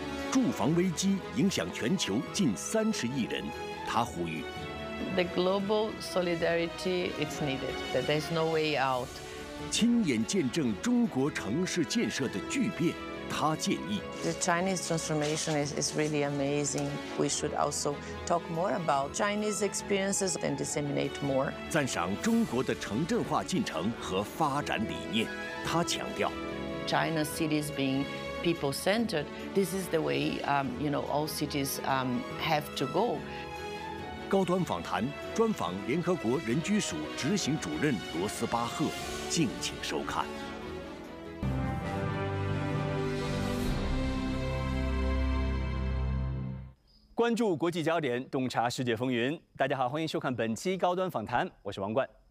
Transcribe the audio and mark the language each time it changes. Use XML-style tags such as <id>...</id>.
<zh>住房危机影响全球近30亿人，他呼吁</zh> <en>The global solidarity is needed. That there's no way out.</en> <zh>亲眼见证中国城市建设的巨变。他建议</zh> <en>The Chinese transformation is really amazing. We should also talk more about Chinese experiences and disseminate more.</en> <zh>赞赏中国的城镇化进程和发展理念。他强调</zh> <en>China's cities being people-centered. This is the way, all cities have to go.</en> <zh>高端访谈专访联合国人居署执行主任罗斯巴赫，敬请收看。关注国际焦点，洞察世界风云。大家好，欢迎收看本期高端访谈，我是王冠。</zh>